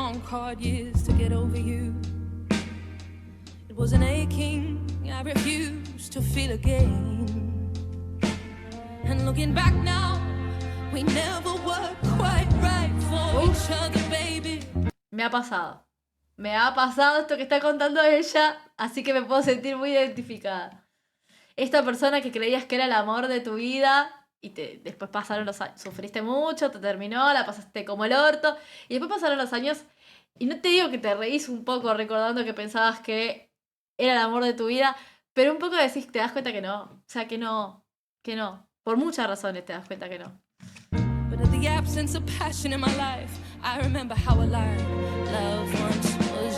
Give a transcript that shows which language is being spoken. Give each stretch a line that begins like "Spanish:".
English: Hard years to get over you. It was an aching I refused to feel again. And looking back now, we never were quite right for each other, baby.
Spanish: Me ha pasado esto que está contando ella, así que me puedo sentir muy identificada. Esta persona que creías que era el amor de tu vida y después pasaron los años, sufriste mucho, te terminó, la pasaste como el orto, y después pasaron los años. Y no te digo que te reís un poco recordando que pensabas que era el amor de tu vida, pero un poco decís, te das cuenta que no. O sea, que no. Por muchas razones te das cuenta que no.
English: But at the absence of passion in my life, I remember how alive love once was.